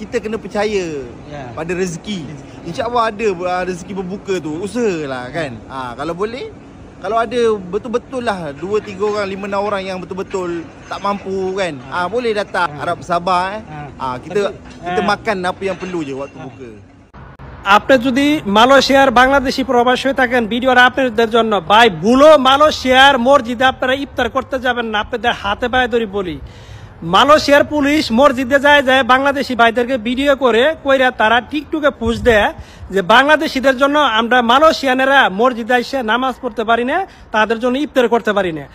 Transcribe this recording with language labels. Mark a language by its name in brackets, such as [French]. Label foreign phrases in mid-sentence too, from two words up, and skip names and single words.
[Malay] Kita kena percaya pada rezeki. InsyaAllah ada rezeki berbuka tu. Usahalah kan. Kalau boleh, kalau ada betul-betul lah 2-3 orang, 5-6 orang yang betul-betul tak mampu kan. Boleh datang. Harap sabar kita makan apa yang perlu je waktu buka. [Bangla] আপনি যদি মালয়েশিয়ার বাংলাদেশি প্রবাসী হয়ে থাকেন, ভিডিওটা আপনাদের জন্য। ভাই ভুলো মালয়েশিয়ার মসজিদে আপনারা ইফতার করতে যাবেন না। আপনাদের হাতে পায়ে ধরে বলি, মালয়েশিয়ার পুলিশ মসজিদে যায় বাংলাদেশি ভাইদেরকে ভিডিও করে কইরা তারা টিকটকে পোস্ট দেয় যে বাংলাদেশিদের জন্য আমরা মালয়েশিয়ানেরা মসজিদে এসে নামাজ পড়তে পারি না, তাদের জন্য ইফতার করতে পারি না।